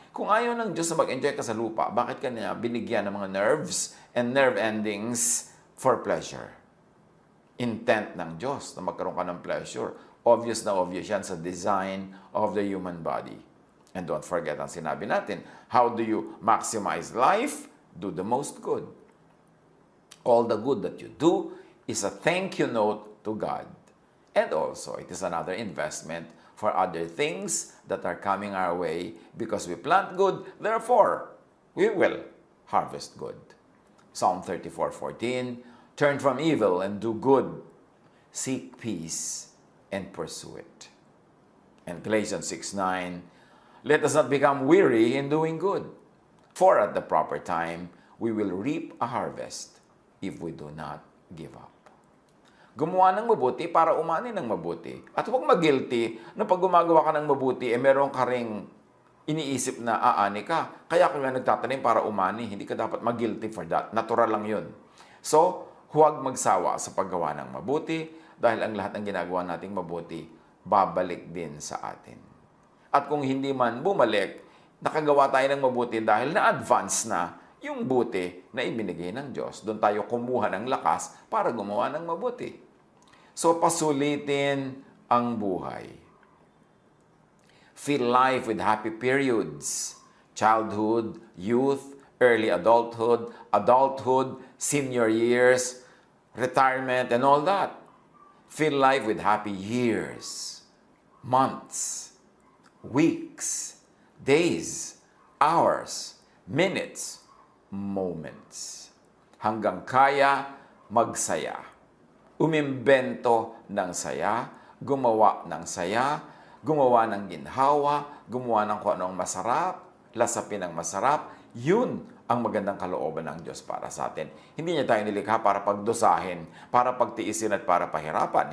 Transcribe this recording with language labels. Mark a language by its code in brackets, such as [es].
[tl] Kung ayaw ng Diyos na mag-enjoy ka sa lupa, bakit ka niya binigyan ng mga [en] nerves and nerve endings for pleasure? [tl] Intent ng Diyos na magkaroon ka ng pleasure. [en] Obvious [tl] na obvious yan sa [en] design of the human body. And don't forget [tl] ang sinabi natin, [en] how do you maximize life? Do the most good. All the good that you do is a thank you note to God. And also, it is another investment for other things that are coming our way because we plant good, therefore, we will harvest good. Psalm 34:14, turn from evil and do good. Seek peace and pursue it. And Galatians 6:9, let us not become weary in doing good, for at the proper time we will reap a harvest if we do not give up. [tl] Gumawa ng mabuti para umani ng mabuti. At huwag mag-guilty na pag gumagawa ka ng mabuti, meron ka ring iniisip na aani ka. Kaya ka nga nagtatanim para umani. Hindi ka dapat mag-guilty [en] for that. [tl] Natural lang yun. So, huwag magsawa sa paggawa ng mabuti dahil ang lahat ng ginagawa nating mabuti, babalik din sa atin. At kung hindi man bumalik, nakagawa tayo ng mabuti dahil na-advance na yung buti na ibinigay ng Diyos. Doon tayo kumuha ng lakas para gumawa ng mabuti. So, pasulitin ang buhay. [en] Fill life with happy periods. Childhood, youth, early adulthood, senior years, retirement, and all that. Fill life with happy years, months, weeks, days, hours, minutes, moments. [tl] Hanggang kaya magsaya. Umimbento ng saya, gumawa ng saya, gumawa ng ginhawa, gumawa ng kung anong masarap, lasapin ng masarap. Yun ang magandang kalooban ng Diyos para sa atin. Hindi niya tayo nilikha para pagdusahin, para pagtiisin at para pahirapan.